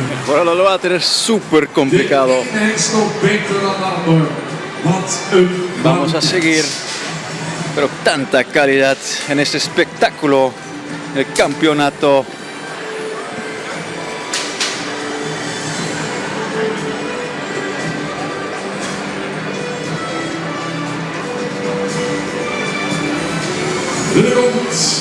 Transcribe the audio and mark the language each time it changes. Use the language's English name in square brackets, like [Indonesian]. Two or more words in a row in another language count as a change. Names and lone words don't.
[Spanish] Ahora lo va a tener súper complicado. [Dutch] De ene is nog beter dan de ander. Wat een [Spanish] Vamos a seguir. Pero tanta calidad en este espectáculo. El campeonato. [Dutch] Er komt